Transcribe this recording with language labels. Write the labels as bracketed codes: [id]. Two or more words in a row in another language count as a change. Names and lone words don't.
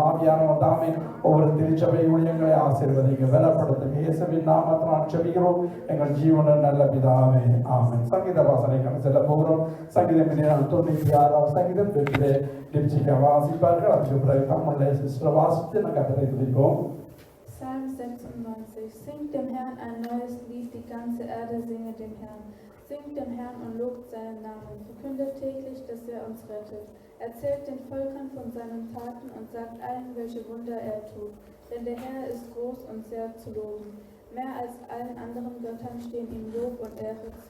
[ta] ஆவியானவர் தாமே ஒவ்வொரு திருச்சபை ஊழியங்களை ஆசீர்வதிங்க, பலப்படுத்துங்க. இயேசுவின் நாமத்தில் ஜெபிக்கிறோம் எங்கள் ஜீவனும் நல்ல பிதாவே, ஆமென். சங்கீத வாசனைக்கான செல்ல போகிறோம். சங்கீதம் 96 சங்கீதம் டிப்சிகா வாசிப்பார்கள். அதுக்கு பிறகு தமிழ்ல சிஸ்டர் வாசித்து நான் கட்டளை துதிப்போம். [de] Psalm 96. Singt dem Herrn ein neues Lied, die ganze Erde singe dem Herrn. Singt dem Herrn und lobt seinen Namen. Verkündet täglich, dass er uns rettet. Erzählt den Völkern von seinen Taten und sagt allen, welche Wunder er tut. Denn der Herr ist groß und sehr zu loben. Mehr als allen anderen Göttern stehen ihm Lob und Ehre zu.